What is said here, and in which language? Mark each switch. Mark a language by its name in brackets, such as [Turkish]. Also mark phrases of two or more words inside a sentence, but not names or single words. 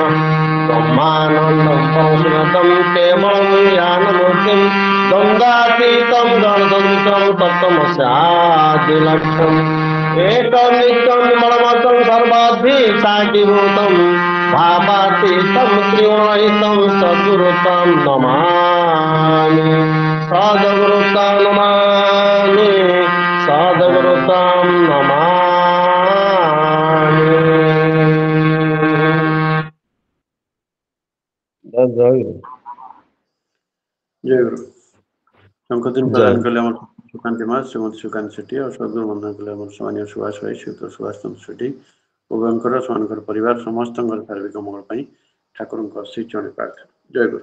[Sanskrit] ब्रह्मानन्दं परमशिवतं केवलं ज्ञानमूर्तिं द्वन्द्वातीतं गणसदृशं तत्त्वमस्यादिलक्ष्यम् एकं नित्यं निर्मलमतं सर्वाधिसाक्षिभूतं भावातीतं त्रिगुणरहितं सद्गुरुं नमामि सद्गुरुं नमामि सद्गुरुं नमामि। [Odia] ଜୟ ଗୁରୁ। ଜୟଗୁରୁ। ସଂଶୋଧନ ପ୍ରଦାନ କଲେ ଆମର ସୁକାନ୍ତି ମା, ଶ୍ରୀମତୀ ସୁକାନ୍ତି ସେଠୀ, ଆଉ ସଦଗୁରୁ ବନ୍ଦନା କଲେ ଆମର ସ୍ଥାନୀୟ ସୁଭାଷ ଭାଇ, ଶ୍ରୀଯୁକ୍ତ ସୁଭାଷ ଚନ୍ଦ୍ର ସେଠୀ, ଉଭୟଙ୍କର ସେମାନଙ୍କର ପରିବାର ସମସ୍ତଙ୍କର ଶାରୀରିକ ମଙ୍ଗଳ ପାଇଁ ଠାକୁରଙ୍କ ଆଶୀର୍ବାଦ ଜଣେ ପ୍ରାର୍ଥନା। ଜୟଗୁରୁ।